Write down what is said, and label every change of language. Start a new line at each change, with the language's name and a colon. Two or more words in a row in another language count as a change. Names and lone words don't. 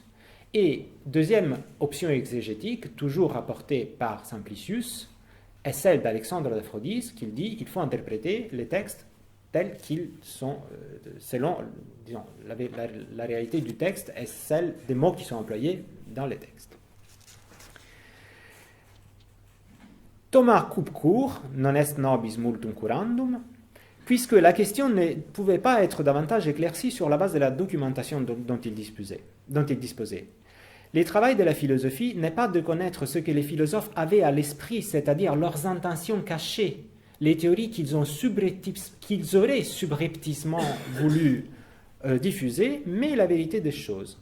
French: Et deuxième option exégétique, toujours rapportée par Simplicius, est celle d'Alexandre d'Aphrodise, qui dit qu'il faut interpréter les textes tels qu'ils sont, selon, disons, la réalité du texte est celle des mots qui sont employés dans les textes. Thomas coupe court,
Latin: non est nobis multum curandum,
French: puisque la question ne pouvait pas être davantage éclaircie sur la base de la documentation dont il disposait. Le travail de la philosophie n'est pas de connaître ce que les philosophes avaient à l'esprit, c'est-à-dire leurs intentions cachées, les théories qu'ils auraient subrepticement voulu diffuser, mais la vérité des choses.